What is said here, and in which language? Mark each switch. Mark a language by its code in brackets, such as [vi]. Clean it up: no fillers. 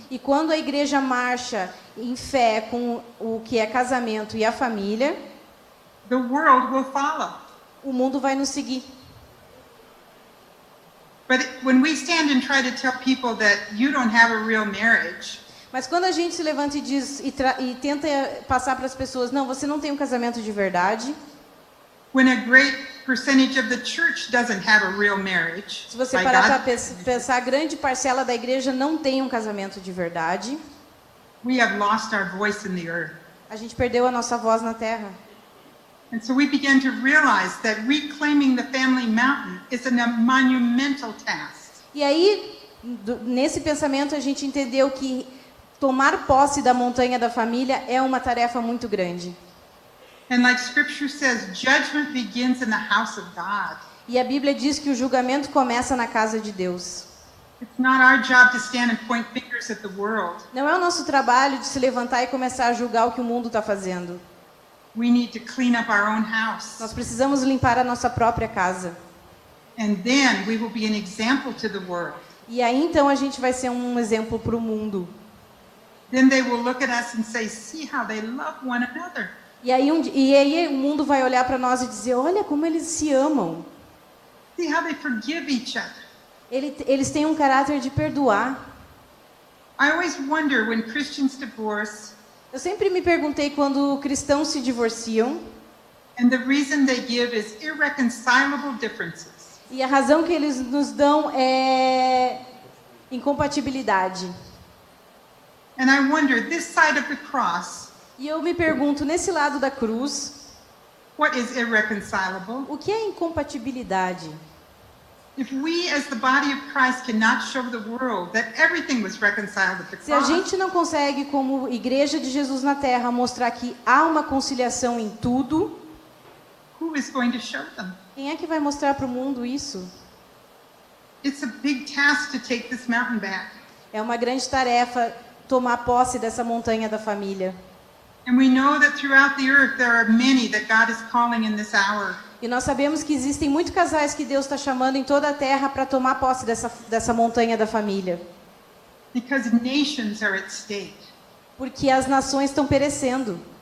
[pt] E quando a igreja marcha em fé com o que é casamento e a família, [en] the world will follow. [pt] o mundo vai nos seguir. [en] But when we stand and try to tell people that you don't have a real marriage, [pt] Mas quando a gente se levanta e diz e tenta passar para as pessoas, não, você não tem um casamento de verdade. [en] when a great percentage of the church doesn't have a real marriage, [pt] Se você [en] by [pt] parar para [en] God's [pt] pensar, a grande parcela da igreja não tem um casamento de verdade. [en] we have lost our voice in the earth. [pt] A gente perdeu a nossa voz na terra. [en] And so we began to realize that reclaiming the family mountain is a monumental task. [pt] E aí, nesse pensamento, a gente entendeu que tomar posse da montanha da família é uma tarefa muito grande. [en] And like scripture says, judgment begins in the house of God. [pt] E a Bíblia diz que o julgamento começa na casa de Deus. [en] It's not our job to stand and point fingers at the world. [pt] Não é o nosso trabalho de se levantar e começar a julgar o que o mundo está fazendo. [en] We need to clean up our own house. [pt] Nós precisamos limpar a nossa própria casa. [en] And then we will be an example to the world. [pt] E aí então a gente vai ser um exemplo para o mundo. [en] Then they will look at us and say, see how they love one another. [pt] E aí o mundo vai olhar para nós e dizer, olha como eles se amam. [en] See how they forgive each other. [pt] Eles têm um caráter de perdoar. [en] I always wonder when Christians divorce, [pt] Eu sempre me perguntei quando cristãos se divorciam, [en] and the reason they give is irreconcilable differences. [pt] e a razão que eles nos dão é incompatibilidade. [en] And I wonder, this side of the cross, [pt] E eu me pergunto, nesse lado da cruz, [en] what is irreconcilable? [pt] o que é incompatibilidade? [en] If we, as the body of Christ, cannot show the world that everything was reconciled at the [pt] Se a [en] cross, [pt] gente não consegue, como igreja de Jesus na Terra, mostrar que há uma conciliação em tudo, [en] who is going to show them? [pt] quem é que vai mostrar para o mundo isso? [en] It's a big task to take this mountain back. [pt] É uma grande tarefa tomar posse dessa montanha da família. [en] And we know that throughout the earth there are many that God is calling in this hour. [pt] E nós sabemos que existem muitos casais que Deus está chamando em toda a terra para tomar posse dessa montanha da família. [en] Because nations are at stake. [pt] Porque as nações estão perecendo.